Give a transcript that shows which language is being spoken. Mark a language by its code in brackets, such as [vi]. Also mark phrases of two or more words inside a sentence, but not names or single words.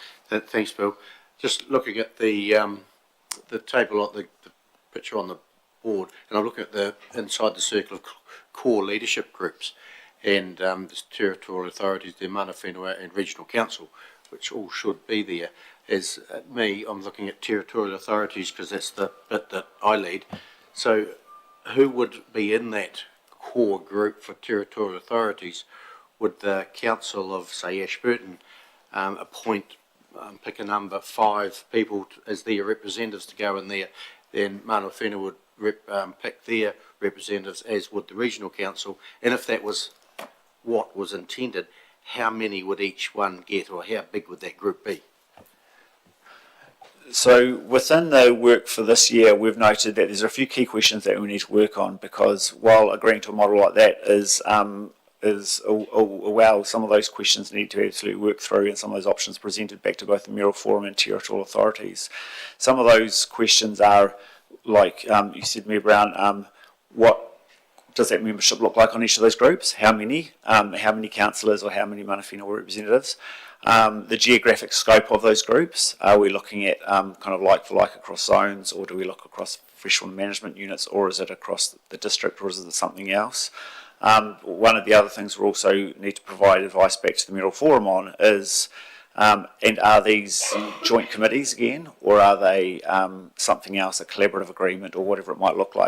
[en] Thanks, Bill. Just looking at the table, the picture on the board, and I'm looking at the inside the circle of core leadership groups, and there's territorial authorities, the [mi] mana whenua [en] and regional council, which all should be there. As me, I'm looking at territorial authorities because that's the bit that I lead. So who would be in that core group for territorial authorities? Would the council of, say, Ashburton appoint, pick a number, 5 people as their representatives to go in there? Then [mi] mana whenua [en] would pick their representatives, as would the regional council. And if that was what was intended, how many would each one get, or how big would that group be? So within the work for this year, we've noted that there's a few key questions that we need to work on, because while agreeing to a model like that is well, some of those questions need to absolutely work through, and some of those options presented back to both the Mayoral Forum and territorial authorities. Some of those questions are, like you said, Mayor Brown, what does that membership look like on each of those groups? How many councillors or how many [mi] mana whenua [en] representatives? The geographic scope of those groups. Are we looking at kind of like for like across zones, or do we look across freshwater management units, or is it across the district, or is it something else? One of the other things we also need to provide advice back to the Mayoral Forum on is, and are these joint committees again, or are they something else, a collaborative agreement, or whatever it might look like?